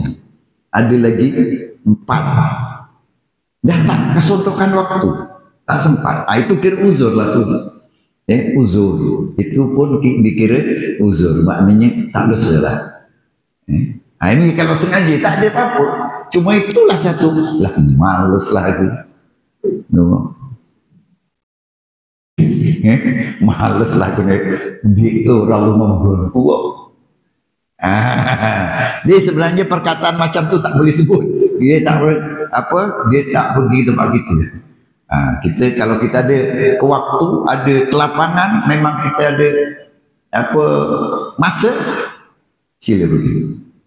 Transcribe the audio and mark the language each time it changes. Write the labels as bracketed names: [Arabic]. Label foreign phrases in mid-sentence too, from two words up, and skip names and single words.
[Malay] Ada lagi 4. Dah tak kesontokan waktu. Tak sempat. Itu kira uzur lah tu. Uzur. Itu pun dikira uzur. Maknanya tak dosa lah. Ini kalau sengaja tak ada apa-apa. Cuma itulah satu. Lah males lah aku. No. Males lah aku dia orang membunuhku. Dia sebenarnya perkataan macam tu tak boleh sebut. Dia tak pergi tempat kita. Kita kalau kita ada kewaktu, ada kelapangan, memang kita ada masa, sila pergi.